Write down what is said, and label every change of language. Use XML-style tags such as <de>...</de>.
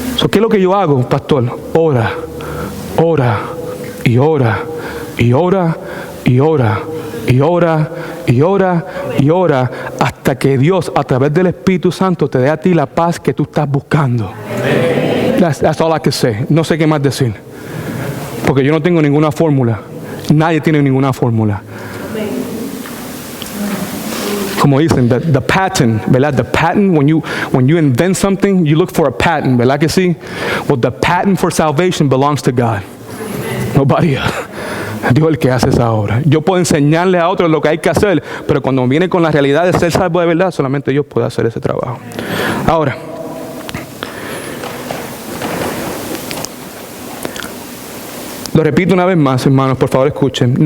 <es>¿Qué es lo que yo hago, pastor? Ora, ora, y ora, y ora, y ora, y ora, y ora, y ora, hasta que Dios, a través del Espíritu Santo, te dé a ti la paz que tú estás buscando.</es> <en>That's all I can say.</en> <es>No sé qué más decir. Porque yo no tengo ninguna fórmula. Nadie tiene ninguna fórmula. Como dicen, the patent, ¿verdad?</es> <en>The patent, when you invent something, you look for a patent,</en> <es>¿verdad que sí?</es> <en>Well, the patent for salvation belongs to God. Nobody else.</en> <es>Dios es el que hace esa obra. Yo puedo enseñarle a otros lo que hay que hacer, pero cuando viene con la realidad de ser salvo de verdad, solamente Dios puede hacer ese trabajo. Ahora, lo repito una vez más, hermanos, por favor escuchen.</es>